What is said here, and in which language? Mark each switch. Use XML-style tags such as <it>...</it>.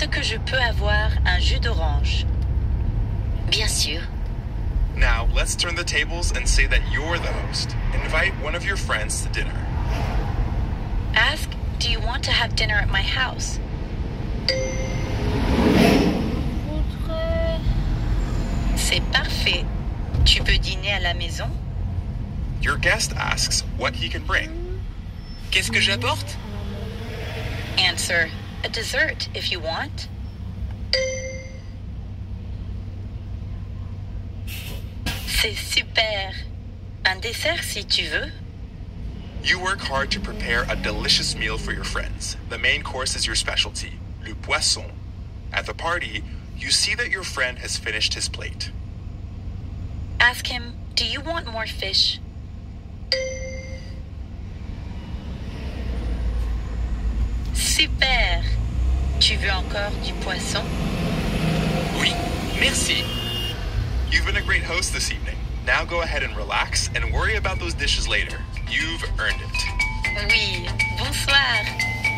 <fr>Est-ce que je peux avoir un jus d'orange? Bien sûr.</fr> <en>Now, let's turn the tables and say that you're the host. Invite one of your friends to dinner. Ask, do you want to have dinner at my house?</en> <fr>Voudrais... C'est parfait. Tu peux dîner à la maison?</fr> <en>Your guest asks what he can bring.</en> <fr>Qu'est-ce que j'apporte?</fr> <en>Answer, a dessert if you want.</en> <fr>C'est super. Un dessert si tu veux.</fr> <en>You work hard to prepare a delicious meal for your friends. The main course is your specialty,</en> <fr>le poisson.</fr> <en>At the party, you see that your friend has finished his plate. Ask him, do you want more fish?</en> <fr>Super. Tu veux encore du poisson? Oui, merci.</fr> <en>You've been a great host this evening. Now go ahead and relax and worry about those dishes later. You've earned it.</en> <fr>Oui, bonsoir.</fr>